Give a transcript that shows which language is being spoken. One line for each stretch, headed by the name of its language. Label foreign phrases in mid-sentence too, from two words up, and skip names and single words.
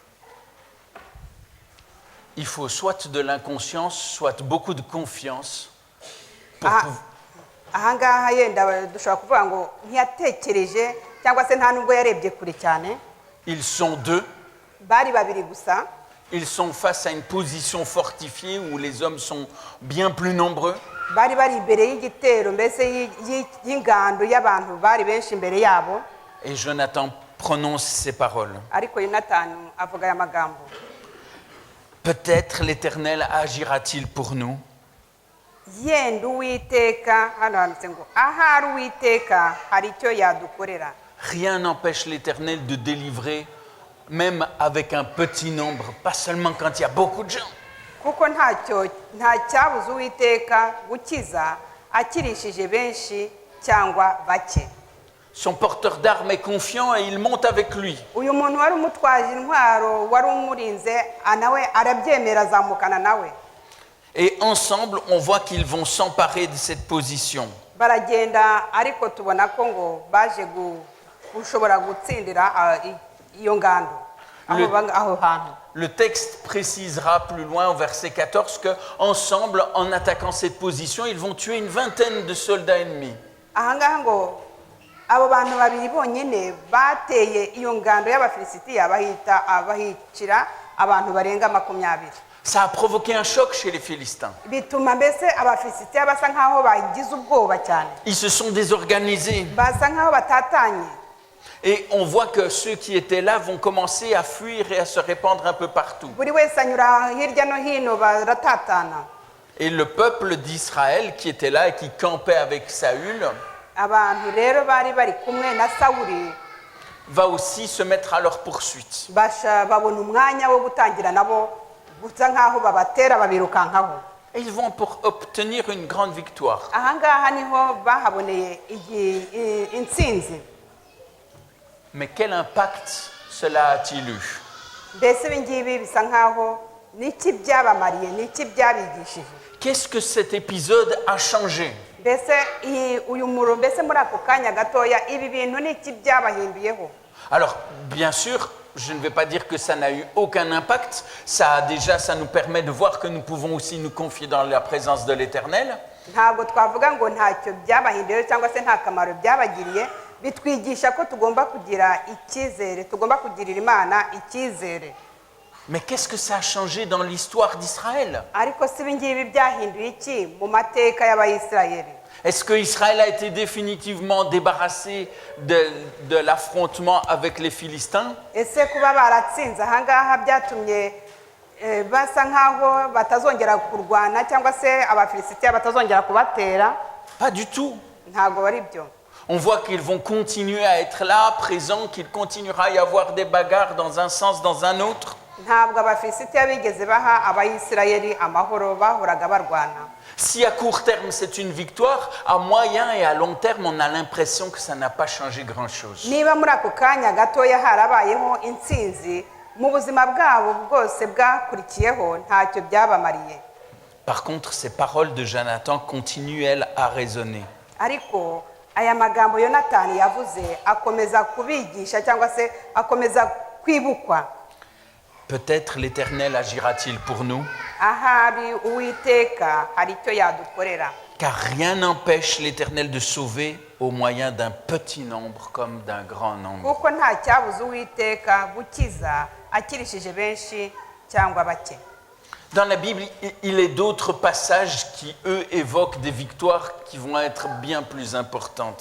French: Il faut soit de l'inconscience, soit beaucoup de confiance
Kinyarwanda: ahangaha yenda dushobora kuvuga ngo ntiyatekereje cyangwa se nta nubwo yarebye kure cyane.
French: Ils sont deux.
Kinyarwanda: Bari babiri gusa.
French: Ils sont face à une position fortifiée où les hommes sont bien plus nombreux.
Kinyarwanda: Bari bari imbere y'igitero mbese y'ingando y'abantu bari benshi imbere yabo.
French: Et Jonathan prononce ces paroles.
Kinyarwanda: Ariko Yonatani avuga aya magambo.
French: Peut-être l'Éternel agira-t-il pour nous.
Kinyarwanda: Yenda Uwiteka hano handitse ngo ahari Uwiteka hari icyo yadukorera.
French: Rien n'empêche l'Éternel de délivrer, même avec un petit nombre, pas seulement quand il y a beaucoup de gens.
Kinyarwanda: Kuko nta cyabuze Uwiteka gukiza akirishije benshi cyangwa bake.
French: Son porteur d'armes est confiant et il monte avec lui.
Kinyarwanda: Uyu muntu wari umutwaje intwaro wari umurinze nawe arabyemera azamukana nawe.
French: Et ensemble, on voit qu'ils vont s'emparer de cette position.
Kinyarwanda: Baragenda ariko tubona ko ngo baje gushobora gutsindira iyo ngando aho hantu.
French: Le texte précisera plus loin au verset 14 que ensemble, en attaquant cette position, ils vont tuer une vingtaine de soldats ennemis.
Kinyarwanda: Ahangaha ngo abo bantu babiri bonyine bateye iyo ngando y'abafilisitiya bahicira abantu barenga 20.
French: Ça a provoqué un choc chez les Philistins.
Kinyarwanda: Bituma mbese abafilisitiya basa nkaho bagize ubwoba cyane.
French: Ils se sont désorganisés.
Kinyarwanda: Basa nkaho batatanye.
French: Et on voit que ceux qui étaient là vont commencer à fuir et à se répandre un peu partout.
Kinyarwanda: Buri wese anyura hirya no hino baratatana.
French: Et le peuple d'Israël qui était là et qui campait avec Saül
Kinyarwanda: Abantu rero bari kumwe na Sawuli
French: va aussi se mettre à leur poursuite.
Kinyarwanda: babona umwanya wo gutangira nabo gusa nkaho babatera babirukankaho.
French: Et ils vont pour obtenir une grande victoire.
Kinyarwanda: Ahangaha niho bahaboneye intsinzi.
French: Mais quel impact cela a-t-il eu?
Kinyarwanda: Mbese ibingibi bisa nkaho niki byabamariye, niki byabigishije.
French: Qu'est-ce que cet épisode a changé?
Kinyarwanda: Mbese uyu muro mbese muri ako kanya gatoya ibi bintu niki byabahinduyeho.
French: Alors, bien sûr, je ne vais pas dire que ça n'a eu aucun impact. Ça nous permet de voir que nous pouvons aussi nous confier dans la présence de l'Éternel.
Kinyarwanda: Ntabwo twavuga ngo ntacyo byabahinduye cyangwa se nta kamaro byabagiriye. Bitwigisha ko tugomba kugira icyizere, tugomba kugirira Imana icyizere.
French: Mais qu'est-ce que ça a changé dans l'histoire d'Israël?
Kinyarwanda: Ariko si ibingibi byahinduye iki mu mateka y'Abayisirayeli?
French: Est-ce que Israël a été définitivement débarrassé de l'affrontement avec les Philistins?
Kinyarwanda: Ese kuba baratsinze ahangaha byatumye basa nkaho batazongera kurwana cyangwa se abafilisitiya batazongera kubatera?
French: Pas du tout.
Kinyarwanda: Ntago bari byo.
French: On voit qu'ils vont continuer à être là, présents, qu'il continuera à y avoir des bagarres dans un sens, dans un autre.
Kinyarwanda: Ntabwo abafilisitiya bigeze baha Abayisirayeli amahoro, bahoraga barwana.
French: Si à court terme c'est une victoire, à moyen et à long terme on a l'impression que ça n'a pas changé grand-chose.
Kinyarwanda: Niba muri ako kanya gatoya harabayeho intsinzi mu buzima bwabo bwose bwakurikiyeho ntacyo byabamariye.
French: Par contre, ces paroles de Jonathan continuent elles à résonner.
Kinyarwanda: Ariko aya magambo Yonatani yavuze akomeza kubigisha cyangwa se akomeza kwibukwa.
French: Peut-être l'Éternel agira-t-il pour nous?
Kinyarwanda: Ahari Uwiteka hari icyo yadukorera.
French: Car rien n'empêche l'Éternel de sauver au moyen d'un petit nombre comme d'un grand nombre.
Kinyarwanda: Kuko nta cyabuze Uwiteka gukiza akirishije benshi cyangwa bake.
French: Dans la Bible, il y a d'autres passages qui, eux, évoquent des victoires qui vont être bien plus importantes.